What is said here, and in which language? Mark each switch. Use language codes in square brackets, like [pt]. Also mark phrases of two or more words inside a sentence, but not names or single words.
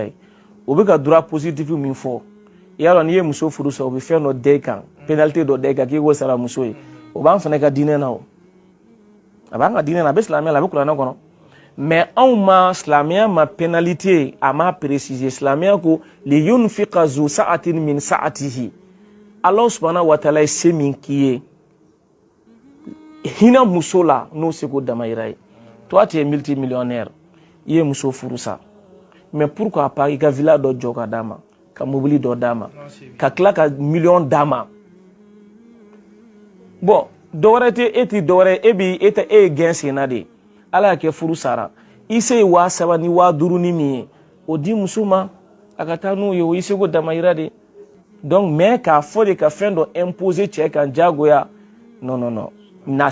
[bm] ye o bɛ ka [fr] droit positif [bm] min fɔ i y'a dɔn n'i ye muso furu sa o bɛ fɛn dɔ da i kan pénalité dɔ da i kan k'i k'o sara muso ye o b'an fana ka diinɛ na o a b'an ka diinɛ na a bɛ silamɛya la a bɛ kuranɛ kɔnɔ mais anw ma silamɛya ma pénalité a ma préciser silamɛya ko [ar] لينفق ذو سعة من سعته الله سبحانه وتعالى [bm] ye se min k'i ye hinɛ muso la n'o seko damayira ye [fr] toi tu es multimillionnaire [bm] i ye muso furu sa [fr] mais pourquoi pas [bm] i ka villa dɔ jɔ ka d'a ma ka mobili dɔ d'a ma ka tila ka million d'a ma bon dɔwɛrɛ tɛ e ti dɔwɛrɛ e ye gɛn senna de ala y'a kɛ furu sara i se ye 3,000 ni 5,000 ni min ye o di muso ma a ka taa n'o ye o y'i seko damayira de [fr] donc mais [bm] k'a fɔ de ka fɛn dɔ imposer cɛ kan jagoya non na